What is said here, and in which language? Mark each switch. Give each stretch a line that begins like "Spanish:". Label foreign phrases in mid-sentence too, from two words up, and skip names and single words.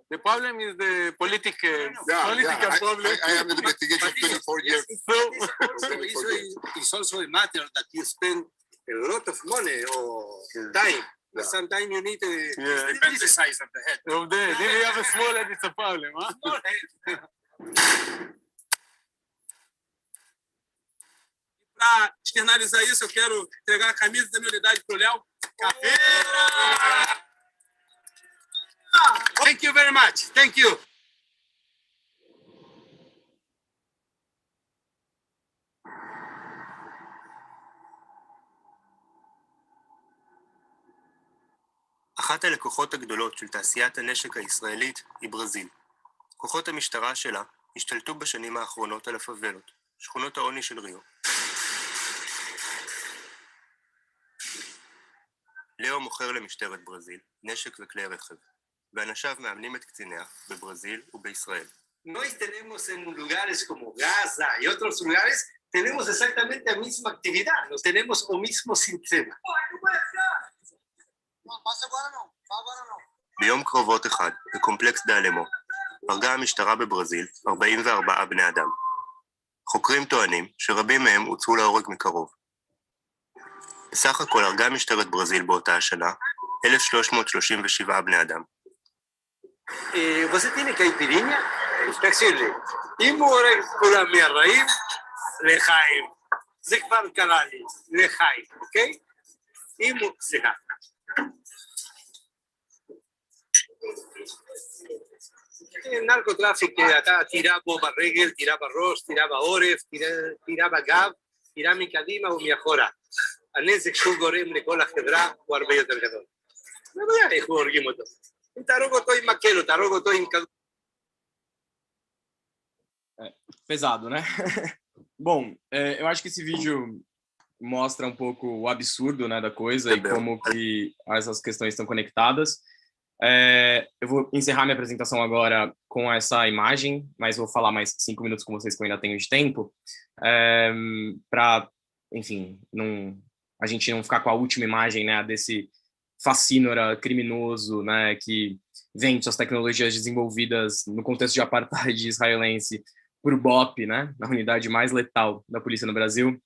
English: The problem is the political problem. I am in the investigation 24 years. It's also a matter that you spend a lot of money or time. Yeah. Sometimes you need to Depends the size of the head. Of the head. If you have a small head, it's a problem, huh? small head.
Portuguese: Para externalizar isso, eu quero entregar a camisa da minha unidade para o Léo.
English: Thank you very much. Thank you.
Hebrew: אחת הלקוחות הגדולות של תעשיית הנשק הישראלית היא ברזיל. כוחות המשטרה שלה השתלטו בשנים האחרונות על הפאבלות, שכונות העוני של ריו. לאו מוכר למשטרת ברזיל נשק וכלי רכב, ואנשיו מאמנים את קציניה בברזיל ובישראל.
Spanish: Nós tenemos en lugares como Gaza y otros lugares, tenemos exactamente la misma actividad, nos tenemos el mismo sistema.
Hebrew: ביום קרבות אחד, בקומפלקס דאלמו, הרגה המשטרה בברזיל 44 בני אדם. חוקרים טוענים שרבים מהם הוצאו להורג מקרוב. בסך הכל הרגה משטרת ברזיל באותה השנה 1,337 בני אדם.
Portuguese: Você tem caipirinha?
Hebrew: תקשיב, אם הוא הורג כולם מהרעים, לחיים. זה כבר קרה לי, לחיים, אוקיי? אם הוא... סליחה. נרקוטראפיק, אתה תירה בו ברגל, תירה בראש, תירה בעורף, תירה בגב, תירה מקדימה ומאחורה. הנזק שהוא גורם לכל החברה הוא הרבה יותר גדול. לא יודע איך הוא הורגים אותו. אם תהרוג אותו עם מקל, או תהרוג אותו עם כדור.
Portuguese: Pesado, né? Bom, eu acho que esse vídeo mostra um pouco o absurdo, né, da coisa e como que essas questões estão conectadas. Eu vou encerrar minha apresentação agora com essa imagem, mas vou falar mais 5 minutos com vocês que eu ainda tenho de tempo, para, enfim, a gente não ficar com a última imagem, né, desse facínora criminoso, né, que vende suas tecnologias desenvolvidas no contexto de apartheid israelense por BOP, né, na unidade mais letal da polícia no Brasil.